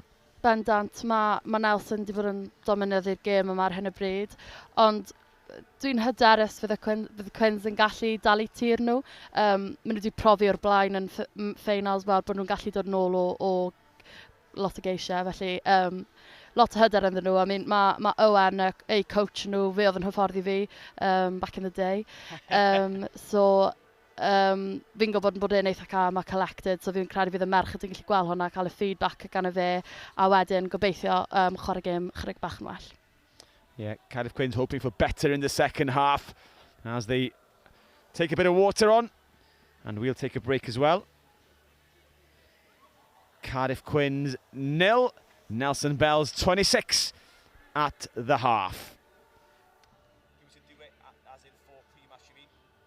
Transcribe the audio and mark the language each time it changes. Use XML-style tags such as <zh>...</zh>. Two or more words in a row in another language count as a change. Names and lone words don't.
<cy>Bendant, mae Nelson wedi bod yn dominydd i'r gêm yma ar hyn o bryd, ond dwi'n hyderus fydd y Quins yn gallu dalu tir nhw. Maen nhw wedi profi o'r blaen yn ffeinals fel bod nhw'n gallu dod yn ôl o lot o geisiau, felly lot o hyder ynddyn nhw. I mean, mae Owen, eu coach nhw, fe oedd yn hyfforddi fi</cy> <en>back in the day.</en> <cy>Fi'n gwybod bod e'n eitha calm a collected, so fi'n credu fydd y merched yn gallu gweld hwnna, cael y feedback gan y fe, a wedyn gobeithio chwarae gêm chydig bach yn well.</cy> <en>Yeah, Cardiff Quins hoping for better in the second half as they take a bit of water on, and we'll take a break as well. Cardiff Quins 0, Nelson Bells 26 at the half. You should do it as in for pre-match, you mean?</en>